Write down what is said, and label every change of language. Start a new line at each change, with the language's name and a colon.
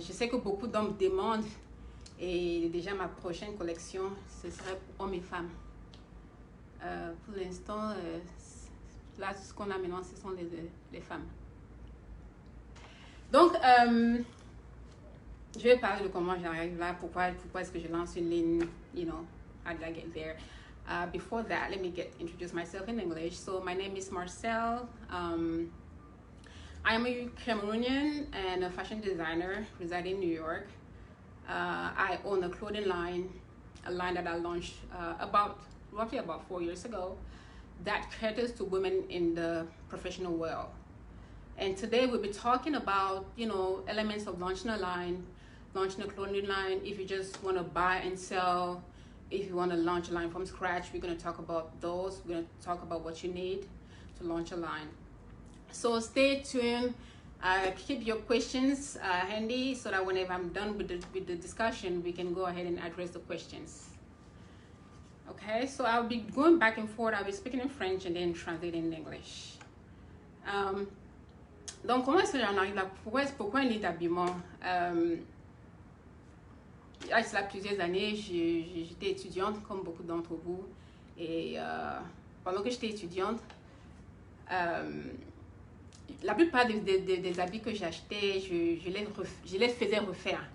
French: Je sais que beaucoup d'hommes demandent et déjà ma prochaine collection, ce serait pour hommes et femmes. Pour l'instant, là, ce qu'on a maintenant, ce sont les femmes. Donc, je vais parler de comment j'arrive là, pourquoi est-ce que je lance une ligne,
English: you know, how did I get there. Before that, let me introduce myself in English. So my name is Marcel. I am a Cameroonian and a fashion designer residing in New York. I own a clothing line, a line that I launched roughly about 4 years ago that caters to women in the professional world. And today we'll be talking about, you know, elements of launching a line, launching a clothing line. If you just want to buy and sell, if you want to launch a line from scratch, we're going to talk about those. We're going to talk about what you need to launch a line. So stay tuned. Keep your questions handy so that whenever I'm done with the discussion, we can go ahead and address the questions. Okay, so I'll be going back and forth. I'll be speaking in French and then translating in English.
French: Donc, comment est-ce que j'en arrive là? Pourquoi un établissement? Là, c'est là plusieurs années, j'étais étudiante comme beaucoup d'entre vous. Et pendant que j'étais étudiante, la plupart des habits que j'achetais, je les faisais refaire.